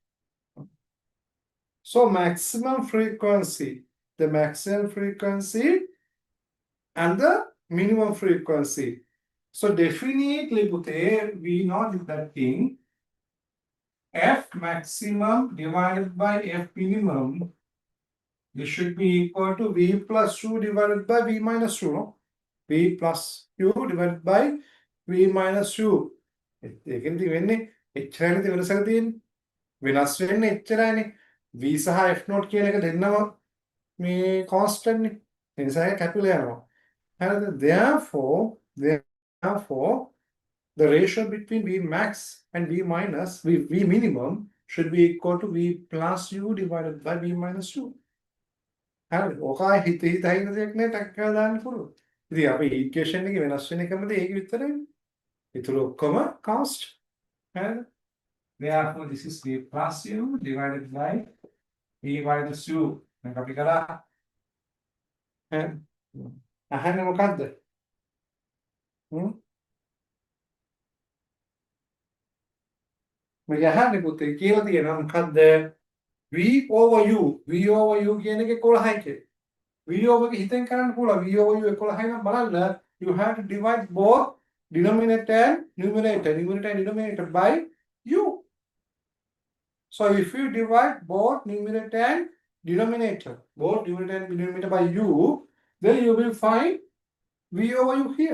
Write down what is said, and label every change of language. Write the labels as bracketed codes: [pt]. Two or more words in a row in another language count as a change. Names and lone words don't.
[en] So maximum frequency and the minimum frequency. So definitely we know that thing F maximum divided by F minimum, this should be equal to V plus U divided by V minus U, no? V plus U divided by V minus U. [si] ඒකෙන් වෙන්නේ එච්චරනේ වෙනසක් තියෙන්නේ. වෙනස් වෙන්නේ එච්චරයිනේ. V සහ [en] F naught [si] කියන එක දෙන්නම මේ constant නේ. ඒ නිසා ඒක කැපිලා යනවා. හරිද? [en] Therefore the ratio between V max and V minus, V minimum should be equal to V plus U divided by V minus U. [si] හරි. ඔකයි හිත දෙයක් නේ ටක් කරලා දාන්න පුළුවන්. ඉතින් අපි equation එකේ වෙනස් වෙන එකම දේ ඒක විතරයි. ඊටු ඔක්කොම constant. හරිද? [en] Therefore this is v plus u divided by v minus u. [si] මේක අපි කරා. අහන්නේ මොකද්ද? මේක අහන්නේ පුතේ කියලා තියෙනවා මොකද්ද? [en] v over u. v over u [si] කියන එක 11යි කියලා. [en] v over [si] එක හිතෙන් කරන්න පුළුවන්. [en] v over u [si] 11යි නම් බලන්න [en] you have to divide both denominator and numerator. Numerator and denominator by u. So if you divide both numerator and denominator by u, then you will find v over u here.